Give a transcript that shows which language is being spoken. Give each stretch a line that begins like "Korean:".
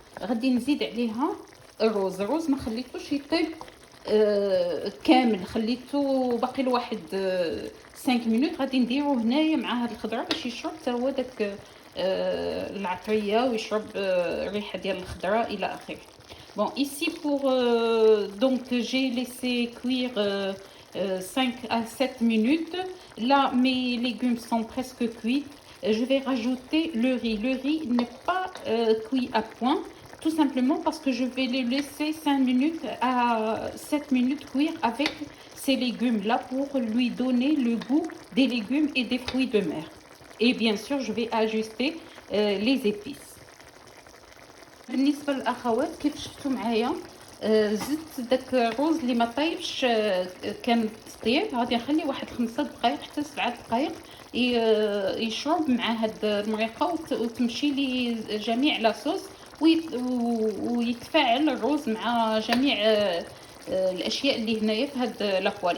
Arabic: غادي نزيد عليها الرز. الرز ما خليتوش يطيب كامل، خليته باقي له واحد 5 مينوت. غادي نديرو هنايا مع هاد الخضره باش يشرب حتى هو داك العطريه ويشرب الريحه ديال الخضره الى اخره.
French: Bon, ici pour donc j'ai laissé cuire 5 à 7 minutes. Là mes légumes sont presque cuits. Je vais rajouter le riz. Le riz n'est pas cuit à point, tout simplement parce que je vais les laisser 5 minutes à 7 minutes cuire avec ces légumes là pour lui donner le goût des légumes et des fruits de mer. Et bien sûr je vais ajuster les épices.
Arabic: بالنسبه للاخوات كيف شفتوا معايا زدت داك الرز اللي ما طايبش كان طيب. غادي نخليه واحد 5 دقائق حتى 7 دقائق يشرب مع هاد المريقه وتمشي لي جميع لاصوص ويتفاعل الرز مع جميع الاشياء اللي هنايا في هاد لاكوال.